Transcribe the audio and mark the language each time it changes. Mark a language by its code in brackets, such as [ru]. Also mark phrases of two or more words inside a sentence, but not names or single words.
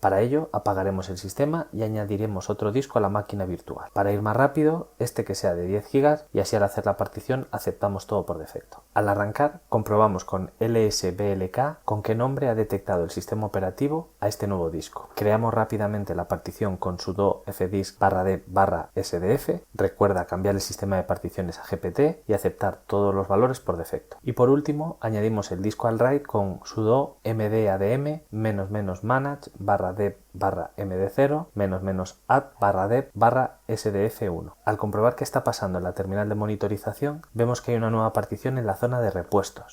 [es] Para ello, apagaremos el sistema y añadiremos otro disco a la máquina virtual. Para ir más rápido, este que sea de 10 GB, y así al hacer la partición aceptamos todo por defecto. Al arrancar comprobamos con lsblk con qué nombre ha detectado el sistema operativo a este nuevo disco. Creamos rápidamente la partición con sudo fdisk /dev/sdf, recuerda cambiar el sistema de particiones a GPT y aceptar todos los valores por defecto. Y por último añadimos el disco al RAID con sudo mdadm -manage /dev/md0 -add /dev/sdf1. Al comprobar qué está pasando en la terminal de monitorización, vemos que hay una nueva partición en la zona de repuestos.